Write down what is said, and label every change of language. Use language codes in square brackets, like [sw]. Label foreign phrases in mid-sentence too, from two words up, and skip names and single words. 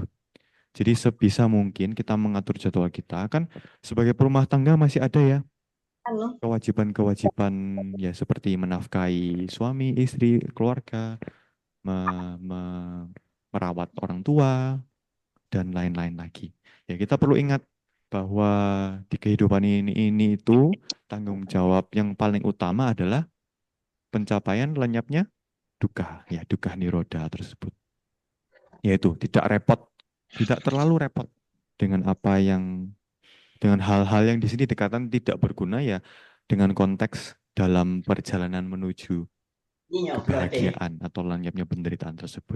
[id] Jadi sebisa mungkin kita mengatur jadwal kita, kan sebagai perumah tangga masih ada ya kewajiban-kewajiban ya seperti menafkahi suami, istri, keluarga, merawat orang tua, dan lain-lain lagi. Ya kita perlu ingat bahwa di kehidupan ini itu tanggung jawab yang paling utama adalah pencapaian lenyapnya dukkha, ya [pi] dukkha nirodha [id] tersebut. Yaitu tidak repot, tidak terlalu repot dengan dengan hal-hal yang di sini dikatakan tidak berguna ya dengan konteks dalam perjalanan menuju kebahagiaan atau lenyapnya penderitaan tersebut.